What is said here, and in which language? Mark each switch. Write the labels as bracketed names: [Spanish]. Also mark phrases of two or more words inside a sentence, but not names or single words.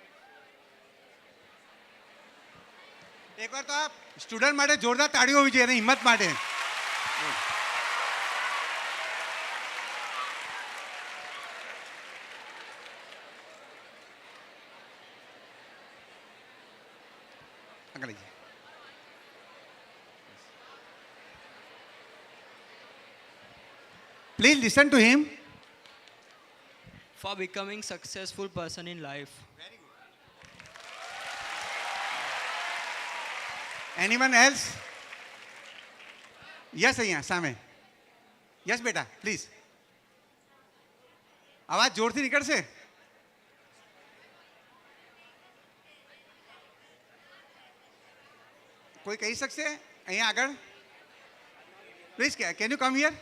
[Gujarati] એકવાર તો આ સ્ટુડન્ટ માટે જોરદાર તાળીઓ હોવી જોઈએ અને હિંમત માટે આગળ જઈએ [English] Please listen to him. For becoming successful person in life. Anyone else? Yes, [Gujarati] અહીંયા સામે. Yes, બેટા, please. અવાજ જોરથી નીકળશે. કોઈ કહી શકશે અહીંયા આગળ? [English] Please, can you come here?